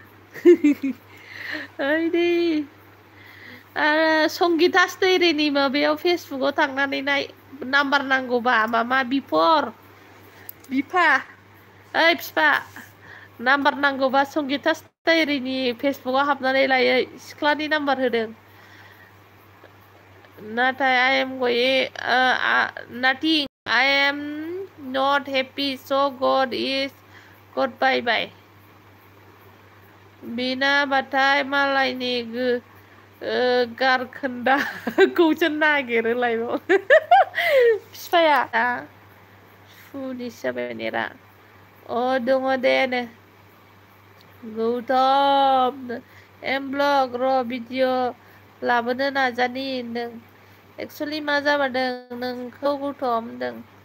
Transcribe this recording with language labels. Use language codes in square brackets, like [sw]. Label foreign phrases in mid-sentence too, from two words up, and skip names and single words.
[brx] ओइदि संगिता स्टैरिनि माबायाव फेसबुकाव थांनानै नाय नाम्बार नांगौबा मामा बिफा ओइ फिफा नाम्बार नांगौबा संगिता स्टैरिनि फेसबुकाव हाबनानै लायो सिख्लानि नाम्बार होदों [en] नाथाय I am going nothing I am not happy so God is God bye [brx] बिना बाथाय मालायनि गारखोन्दाखौसो नागिरोलायबाव फिफाया फुलिस जाबाय नेरा दङ दे नो गौतम एम ब्लग र' भिडिअ लाबोनो नाजानि होनदों एक्सुवेलि मा जाबादों नोंखौ गौतम होनदों